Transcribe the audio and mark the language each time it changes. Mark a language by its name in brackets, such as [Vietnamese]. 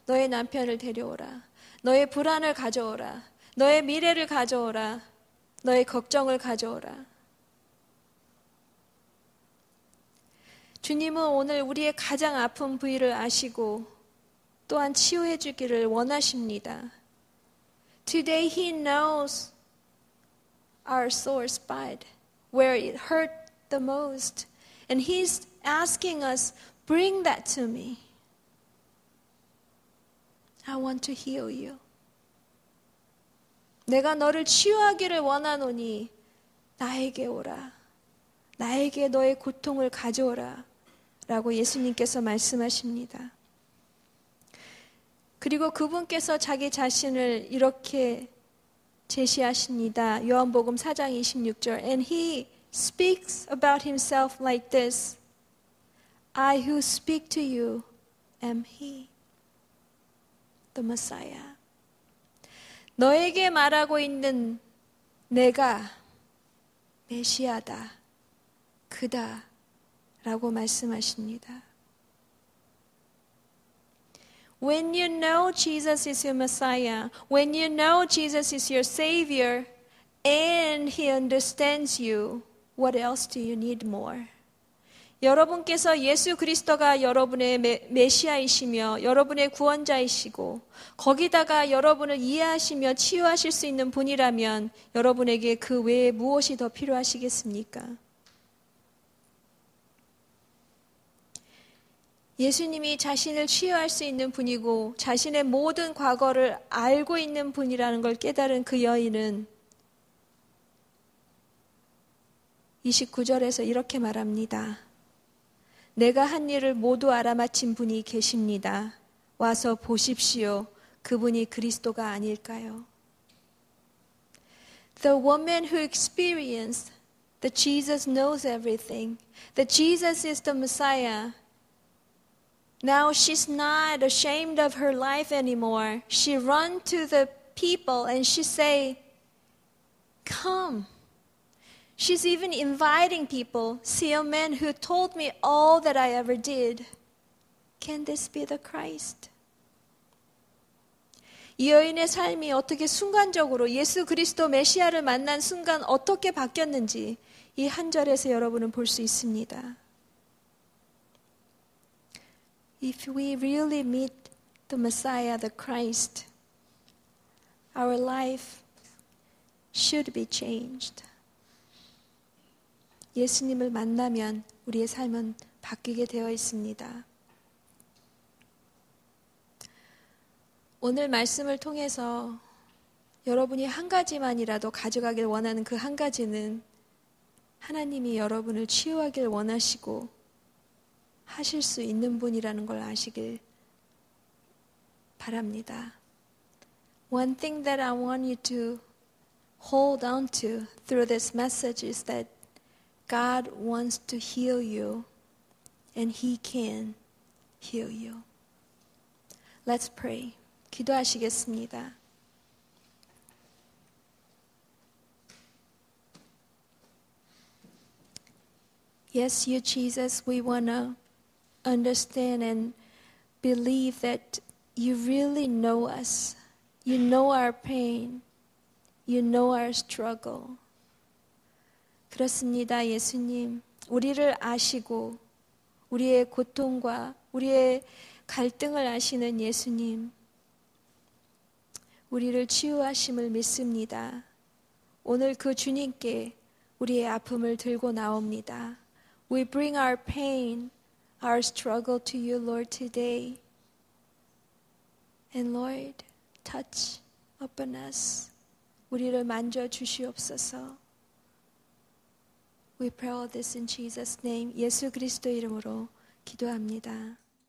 [Korean] 너의 남편을 데려오라. 너의 불안을 가져오라. 너의 미래를 가져오라. 너의 걱정을 가져오라. 주님은 오늘 우리의 가장 아픈 부위를 아시고 또한 치유해 주기를 원하십니다. [English] Today He knows our sore spot, where it hurt the most. And He's asking us, bring that to me. I want to heal you. [Korean] 내가 너를 치유하기를 원하노니 나에게 오라. 나에게 너의 고통을 가져오라. 라고 예수님께서 말씀하십니다. 그리고 그분께서 자기 자신을 이렇게 제시하십니다. 요한복음 4장 26절. [English] And He speaks about Himself like this. I who speak to you am He, the Messiah. [Korean] 너에게 말하고 있는 내가 메시아다, 그다 라고 말씀하십니다. [English] When you know Jesus is your Messiah, when you know Jesus is your Savior, and He understands you, what else do you need more? [Korean] 여러분께서 예수 그리스도가 여러분의 메시아이시며 여러분의 구원자이시고 거기다가 여러분을 이해하시며 치유하실 수 있는 분이라면 여러분에게 그 외에 무엇이 더 필요하시겠습니까? 예수님이 자신을 치유할 수 있는 분이고 자신의 모든 과거를 알고 있는 분이라는 걸 깨달은 그 여인은 29절에서 이렇게 말합니다. 내가 한 일을 모두 알아맞힌 분이 계십니다. 와서 보십시오. 그분이 그리스도가 아닐까요? [English] The woman who experienced that Jesus knows everything, that Jesus is the Messiah, now she's not ashamed of her life anymore. She run to the people and she say, come. She's even inviting people, see a man who told me all that I ever did. Can this be the Christ? [Korean] 이 여인의 삶이 어떻게 순간적으로 예수 그리스도 메시아를 만난 순간 어떻게 바뀌었는지 이 한 절에서 여러분은 볼 수 있습니다. [English] If we really meet the Messiah, the Christ, our life should be changed. [Korean] 예수님을 만나면 우리의 삶은 바뀌게 되어 있습니다. 오늘 말씀을 통해서 여러분이 한 가지만이라도 가져가길 원하는 그 한 가지는 하나님이 여러분을 치유하길 원하시고 하실 수 있는 분이라는 걸 아시길 바랍니다. [English] One thing that I want you to hold on to through this message is that God wants to heal you and He can heal you. Let's pray. [Korean] 기도하시겠습니다. [English] Yes, you Jesus, we want to understand and believe that you really know us. You know our pain. You know our struggle. [Korean] 그렇습니다, 예수님. 우리를 아시고 우리의 고통과 우리의 갈등을 아시는 예수님. 우리를 치유하심을 믿습니다. 오늘 그 주님께 우리의 아픔을 들고 나옵니다. [English] We bring our pain, our struggle to you, Lord, today. And Lord, touch upon us. [Korean] 우리를 만져 주시옵소서. [English] We pray all this in Jesus' name. [Korean] 예수 그리스도 이름으로 기도합니다.